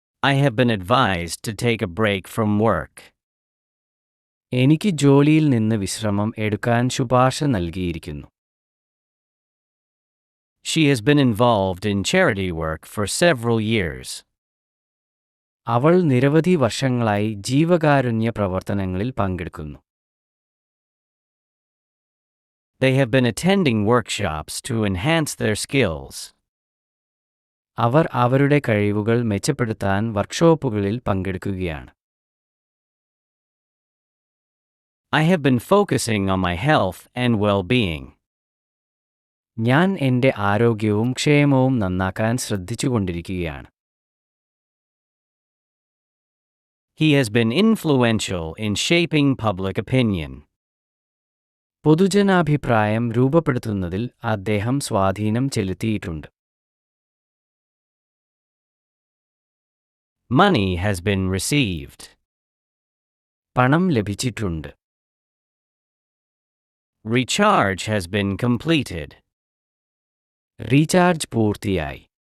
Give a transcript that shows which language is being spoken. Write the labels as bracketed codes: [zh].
[en] I have been advised to take a break from work. [ml] എനിക്ക് ജോലിയിൽ നിന്ന് വിശ്രമം എടുക്കാൻ ശുപാർശ നൽകിയിരിക്കുന്നു. [en] She has been involved in charity work for several years. [ml] അവൾ നിരവധി വർഷങ്ങളായി ജീവകാരുണ്യ പ്രവർത്തനങ്ങളിൽ പങ്കെടുക്കുന്നു. [en] They have been attending workshops to enhance their skills. [ml] അവർ അവരുടെ കഴിവുകൾ മെച്ചപ്പെടുത്താൻ വർക്ക്ഷോപ്പുകളിൽ പങ്കെടുക്കുകയാണ്. [en] I have been focusing on my health and well-being. [ml] ഞാൻ എൻ്റെ ആരോഗ്യവും ക്ഷേമവും നന്നാക്കാൻ ശ്രദ്ധിച്ചുകൊണ്ടിരിക്കുകയാണ്. [en] He has been influential in shaping public opinion. [ml] പൊതുജനാഭിപ്രായം രൂപപ്പെടുത്തുന്നതിൽ അദ്ദേഹം സ്വാധീനം ചെലുത്തിയിട്ടുണ്ട്. [en] Money has been received. [ml] പണം ലഭിച്ചിട്ടുണ്ട്. [en] Recharge has been completed. [ml] Recharge പൂർത്തിയായി.